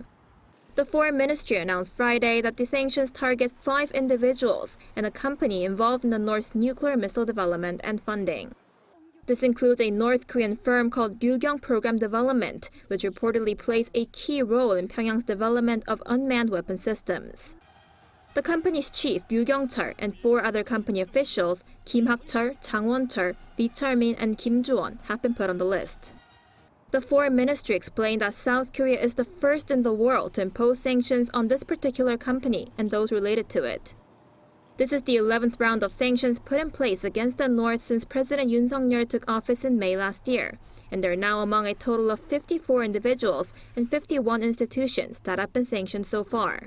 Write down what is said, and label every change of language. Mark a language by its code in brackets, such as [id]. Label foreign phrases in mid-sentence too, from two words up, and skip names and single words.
[en] The Foreign Ministry announced Friday that the sanctions target 5 individuals and a company involved in the North's nuclear missile development and funding. This includes a North Korean firm called Ryugyong Program Development, which reportedly plays a key role in Pyongyang's development of unmanned weapon systems. The company's chief, Ryu Kyung-chul, and 4 other company officials, Kim Hak-chul, Chang Won-chul, Lee Chul-min, and Kim Ju-won, have been put on the list. The Foreign Ministry explained that South Korea is the first in the world to impose sanctions on this particular company and those related to it. This is the 11th round of sanctions put in place against the North since President Yoon Suk-yeol took office in May last year, and they're now among a total of 54 individuals and 51 institutions that have been sanctioned so far.